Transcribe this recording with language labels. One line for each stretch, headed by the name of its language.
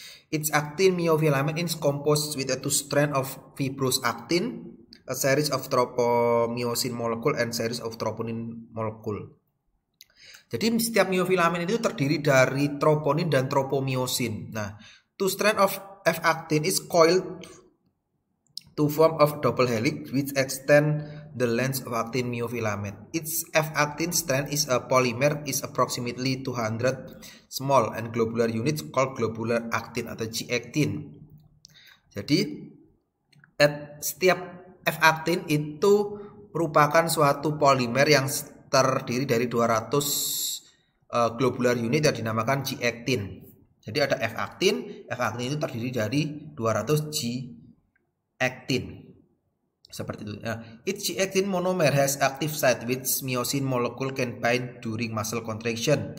English: Its actin myofilament is composed with a two strand of fibrous actin, a series of tropomyosin molecule and series of troponin molecule.
Indonesian: Jadi setiap myofilament itu terdiri dari troponin dan tropomyosin.
English: Nah, two strand of F-actin is coiled to form a double helix which extend the length of actin myofilament. Its F-actin strand is a polymer is approximately 200 small and globular units called globular actin atau G-actin.
Indonesian: Jadi setiap F-actin itu merupakan suatu polimer yang terdiri dari 200 globular unit yang dinamakan G-actin. Jadi ada F-actin itu terdiri dari 200 G-actin. Seperti itu.
English: Nah, each G-actin monomer has active site which myosin molecule can bind during muscle contraction.